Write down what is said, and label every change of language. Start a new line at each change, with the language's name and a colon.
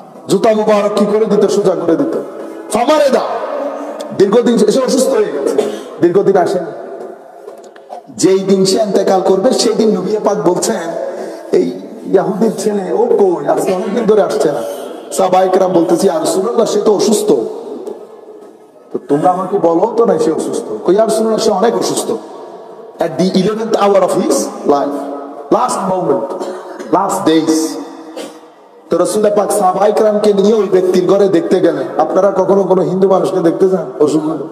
Bangla: জুতা মুবারক কি করে দিত? সোজা করে দিত, ফামারে দাও। দীর্ঘদিন এসে অসুস্থ হয়ে গেছে, দীর্ঘদিন আসেন। যেই দিন সে ইন্তেকাল করবে সেই দিন নবী পাক বলছেন, এই ইহুদির ছেলে ও কই, আজকে অনেকদিন ধরে আসছে না। সাহাবায়ে কেরাম বলতেছি, ইয়া রাসূলুল্লাহ সে তো অসুস্থ, তো তোমরা আমাকে বলো তো না সে অসুস্থ। কই ইয়া রাসূলুল্লাহ সে অনেক অসুস্থ।
English: At the 11th hour of his life, last moment, last days.
Bangla: তো রাসূল পাক সাহাবায়ে কেরামকে নিয়ে ওই ব্যক্তির ঘরে দেখতে গেলেন। আপনারা কখনো কোনো হিন্দু মানুষকে দেখতে যান অসুস্থ?